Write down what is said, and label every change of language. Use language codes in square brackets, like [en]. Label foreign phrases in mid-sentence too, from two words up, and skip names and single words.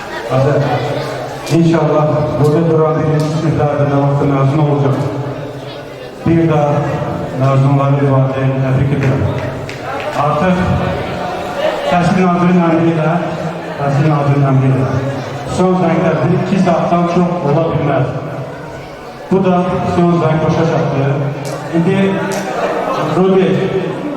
[tr] Hadi. İnşallah burada duran birinci sınıflarda ne vakti mezun olacak. Bir daha mezunları var diye tebrik ederim. [az] Artık Təhsil Nazirinin əmriyle son zənglərdə 2 saatdan çox ola bilməz. Bu da son zəng başa çatdı. İndi Rudi